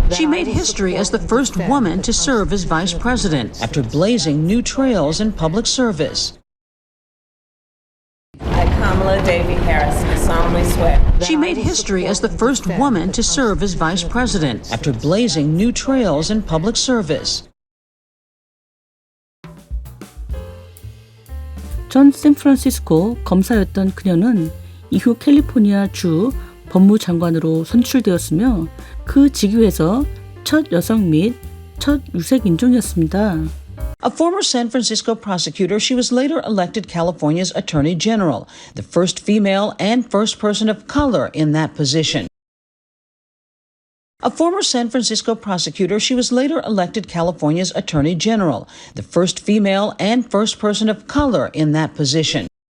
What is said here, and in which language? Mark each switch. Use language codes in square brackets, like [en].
[en] She made history as the first woman to serve as vice president after blazing new trails in public service. I, Kamala Davy Harris, do solemnly swear. She made history as the first woman to serve as vice president after blazing new trails in public service. [ko] 전 샌프란시스코 검사였던 그녀는 이후 캘리포니아 주 법무장관으로 선출되었으며 그 직위에서 첫 여성 및 첫 유색 인종이었습니다. [en] A former San Francisco prosecutor, she was later elected California's Attorney General, the first female and first person of color in that position. A former San Francisco prosecutor, she was later elected California's Attorney General, the first female and first person of color in that position.